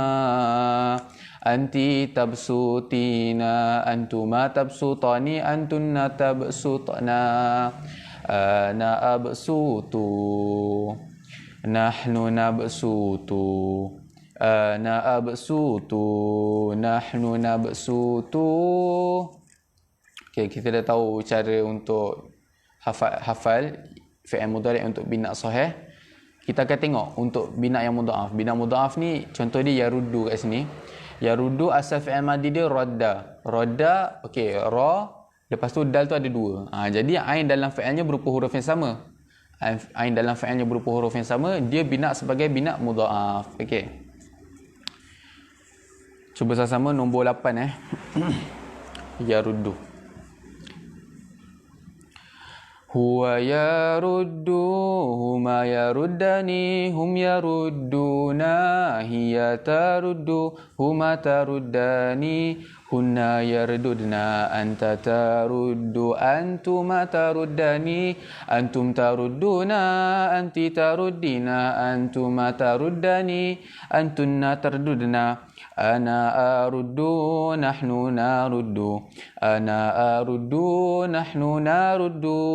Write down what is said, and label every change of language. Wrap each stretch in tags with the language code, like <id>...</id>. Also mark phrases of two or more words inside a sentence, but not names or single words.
<ar>أنتِ تبسطين، أنتما تبسطان، أنتنّ تبسطن، أنا أبسط، نحن نبسط، أنا أبسط، نحن نبسط.</ar> <ms>Okey, kita dah tahu cara untuk hafal</ms> <ar>فعل مضارع'</ar> <ms>untuk</ms> <ar>بناء صحيح.</ar> <ms>Kita akan tengok untuk bina' yang mudha'af.</ms> <ar>بناء مضاعف</ar> <ms>ni contoh dia yaruddu kat sini. Yaruddu asal</ms> <ar>فعل ماضي</ar> <ms>dia radda. Radda, okey, ra. Lepas tu dal tu ada dua. Jadi ain dalam fi'ilnya berupa huruf yang sama. Ain dalam fi'ilnya berupa huruf yang sama, dia bina' sebagai</ms> <ar>بناء مضاعف.</ar> <ms>Okey. Cuba sama-sama nombor 8 yaruddu.</ms> <ar>هو يردّ، هما يردّان، هم يردّون، هي تردّ, هما تردّان، هنّ يرددن، أنتَ تردّ، أنتما تردّان، أنتم تردّون، أنتِ تردّين، أنتما تردّان، أنتنّ ترددن، أنا أردّ، نحن نردّ، أنا أردّ، نحن نردّ.</ar>